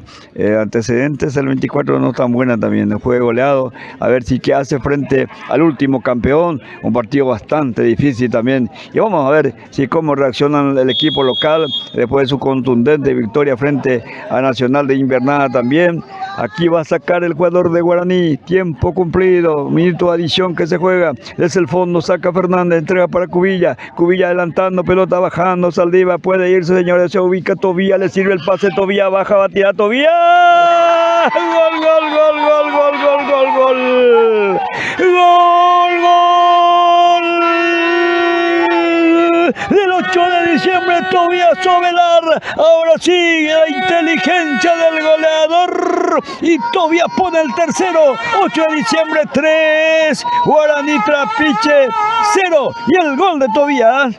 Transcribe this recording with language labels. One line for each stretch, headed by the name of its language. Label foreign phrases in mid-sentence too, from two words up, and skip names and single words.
Spanish: Antecedentes del 24 no tan buenas también, fue goleado, a ver si qué hace frente al último campeón, un partido bastante difícil también, y vamos a ver si cómo reacciona el equipo local después de su contundente victoria frente a Nacional de Invernada también. Aquí va a sacar el jugador de Guaraní, tiempo cumplido, minuto de adición que se juega, desde el fondo saca Fernández, entrega para Cubilla, Cubilla adelantando, pelota bajando, Saldívar puede irse, señores, se ubica Tobía, le sirve el pase, Tobía baja, va a tirar Tobía, gol, gol, gol, gol, gol, gol, gol, gol, gol, gol del 8 de diciembre, Tobías Ovelar, ahora sigue la inteligencia del goleador y Tobías pone el tercero, 8 de diciembre 3, Guaraní Trapiche 0 y el gol de Tobías.